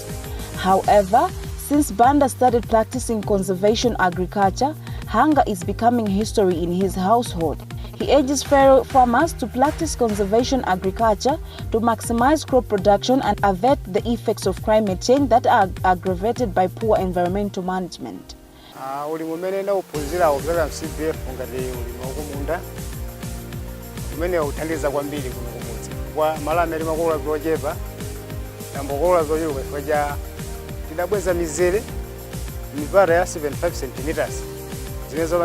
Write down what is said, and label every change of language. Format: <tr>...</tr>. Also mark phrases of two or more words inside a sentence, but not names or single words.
<en>However, since Banda started practicing conservation agriculture, hunger is becoming history in his household. He urges fellow farmers to practice conservation agriculture to maximize crop production and avert the effects of climate change that are aggravated by poor environmental management.</en> <ny>Uthandiza kwambiri kuno kumudzi kwa Malawi ali makola zochepa tambokola zochepa kwaja tidabweza mizere mipara ya 75 cm zinezo</ny>